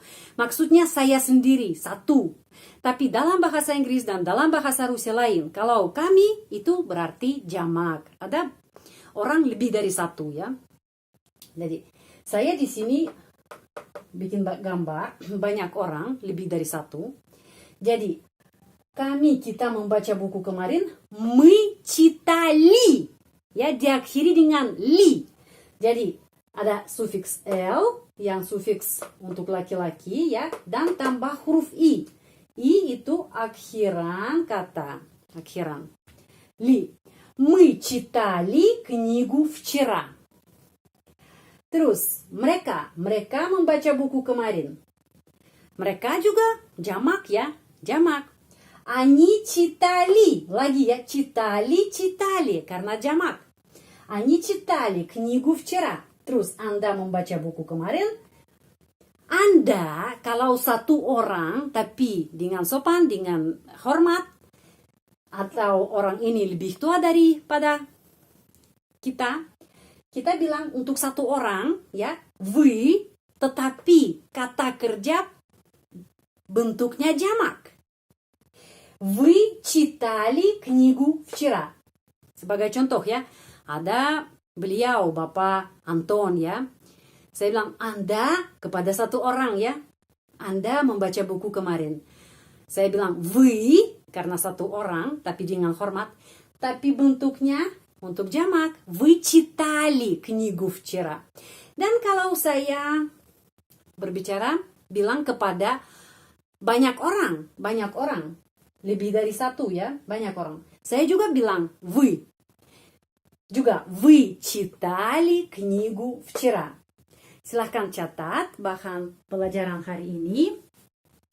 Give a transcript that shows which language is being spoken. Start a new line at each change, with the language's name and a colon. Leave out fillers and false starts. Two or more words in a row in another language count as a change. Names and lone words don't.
Indonesian: Maksudnya saya sendiri, satu. Tapi dalam bahasa Inggris dan dalam bahasa Rusia lain, kalau kami itu berarti jamak. Ada orang lebih dari satu, ya. Jadi, saya di sini bikin gambar banyak orang lebih dari satu. Jadi, kita membaca buku kemarin,
Russian: мы читали.
Indonesian: Ya, diakhiri dengan li. Jadi, ada sufiks l yang sufiks untuk laki-laki, ya, dan tambah huruf i. I itu akhiran kata. Akhiran.
Russian: Li. Мы читали книгу вчера.
Indonesian: Terus, mereka membaca buku kemarin. Mereka juga jamak, ya, jamak.
Russian: Они читали,
Indonesian: lagi, ya, читали, karena jamak.
Russian: Они читали книгу вчера.
Indonesian: Terus, Anda membaca buku kemarin. Anda, kalau satu orang, tapi dengan sopan, dengan hormat, atau orang ini lebih tua daripada kita bilang untuk satu orang, ya, вы, tetapi kata kerja bentuknya jamak.
Russian: Вы читали книгу вчера.
Indonesian: Sebagai contoh, ya, ada beliau, Bapak Anton, ya. Saya bilang, Anda kepada satu orang, ya. Anda membaca buku kemarin. Saya bilang, вы, karena satu orang, tapi dengan hormat. Tapi bentuknya untuk jamak.
Russian: Вы читали книгу вчера.
Indonesian: Dan kalau saya berbicara, bilang kepada banyak orang. Lebih dari satu, ya. Banyak orang. Saya juga bilang,
Russian: вы. Juga, вы читали книгу вчера.
Indonesian: Silahkan catat bahan pelajaran hari ini.